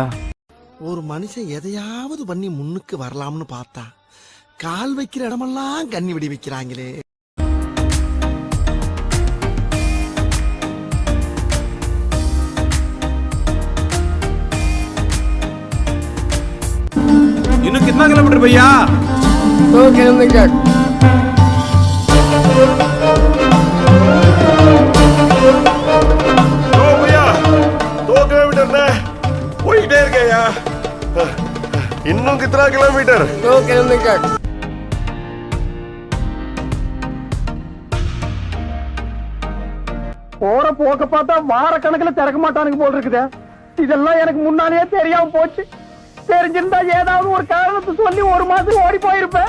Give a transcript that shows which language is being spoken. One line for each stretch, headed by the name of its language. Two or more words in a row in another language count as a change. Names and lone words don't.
Tamil: ஒரு மனுஷன் எதையாவது பண்ணி முன்னுக்கு வரலாம்னு பார்த்தா கால் வைக்கிற இடமெல்லாம் கண்ணி விடி வைக்கிறாங்களே.
Hindi: இன்னும் कितना किलोमीटर भैया? 2 किलोमीटर। तो भैया 2 किलोमीटर ने
Tamil: போயிட்டே இருக்கேயா.
Hindi: இன்னும் कितना किलोमीटर? 2 किलोमीटर।
Tamil: போற போக்க பார்த்தா வார கணக்குல திறக்க மாட்டானுங்க போல் இருக்குது. இதெல்லாம் எனக்கு முன்னாலேயே தெரியாம போச்சு. தெரிஞ்சிருந்தா ஏதாவது ஒரு காரணத்தை சொல்லி ஒரு மாசம் ஓடி போயிருப்பேன்.